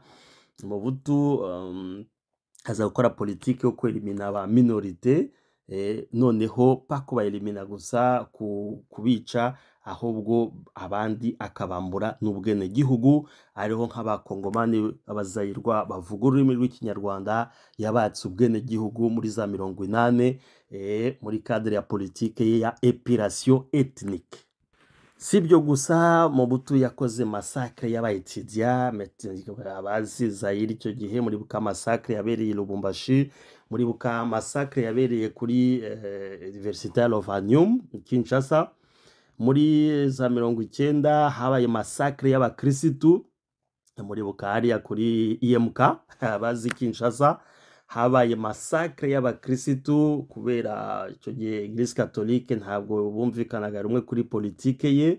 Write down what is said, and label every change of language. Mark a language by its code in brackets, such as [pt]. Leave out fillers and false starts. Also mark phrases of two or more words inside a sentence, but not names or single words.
[rw] Mobutu aza gukora politike yo kwelimina aba minorite, noneho pa kubayelimina gusa, kubica, ahubwo abandi akabambura n'ubwenegihugu, ariho nk'abakongomani abazayirwa bavuga ururimi rw'ikinyarwanda yabatse ubwenegihugu muri za 80 muri cadre ya politike ye ya [fr] epilation ethnique. [rw] Sibyo gusa Mobutu yakoze massacre y'abaetudia abazi Zaire icyo gihe, muri buka massacre yabereye Lubumbashi, muri buka massacre yabereye kuri Université ya Lovanium Kinshasa, muri za 90 habaye massacre y'abakirisitu, muri buka hariya kuri IMK abazi Kinshasa, habaye massacre y'abakirisitu kubera icyo gihe Eglise Catholique ntabwo bumvikanaga rumwe kuri politike ye.